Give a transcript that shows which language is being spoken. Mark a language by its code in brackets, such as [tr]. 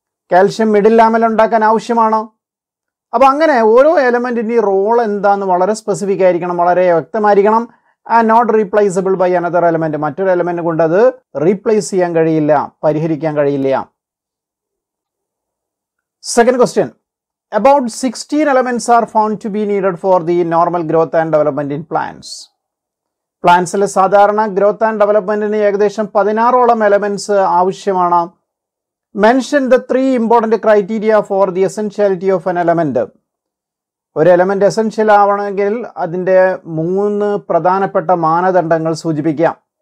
[ml] Calcium middle ലാമൽ ഉണ്ടാക്കാൻ ആവശ്യമാണ്. അപ്പൊ അങ്ങനെ ഓരോ എലമെന്റിന്റെ റോൾ എന്താന്ന് വളരെ സ്പെസിഫിക് ആയിരിക്കണം, വളരെ വ്യക്തമായിരിക്കണം. [en] And not replaceable by another element. [ml] മറ്റൊരു എലമെന്റ് കൊണ്ട് അത് റീപ്ലേസ് ചെയ്യാൻ കഴിയില്ല, പരിഹരിക്കാൻ കഴിയില്ല. [en] Second question, about 16 elements are found to be needed for the normal growth and development in plants. [ml] പ്ലാന്റ്സിലെ സാധാരണ ഗ്രോത്ത് ആൻഡ് ഡെവലപ്മെന്റിന് ഏകദേശം 16ഓളം എലമെന്റ്സ് ആവശ്യമാണ്. [en] Mention the 3 important criteria for the essentiality of an element. [ml] ഒരു element essential ആവണമെങ്കിൽ അതിന്റെ 3 പ്രധാനപ്പെട്ട മാനദണ്ഡങ്ങൾ സൂചിപ്പിക്കാം.